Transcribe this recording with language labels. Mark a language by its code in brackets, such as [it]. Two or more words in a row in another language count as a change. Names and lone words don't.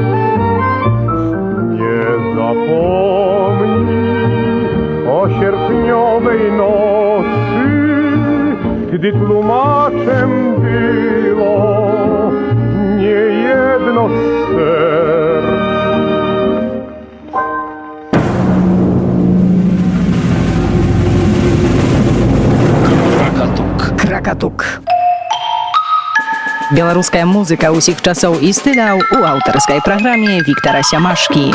[pl] Nie zapomnij o sierpniowej nocy, gdy tłumaczem było niejedno z serc. [be] Кракатук. Беларуская музыка ўсіх часоў і стыляў у аўтарскай праграме Віктара Сямашкі.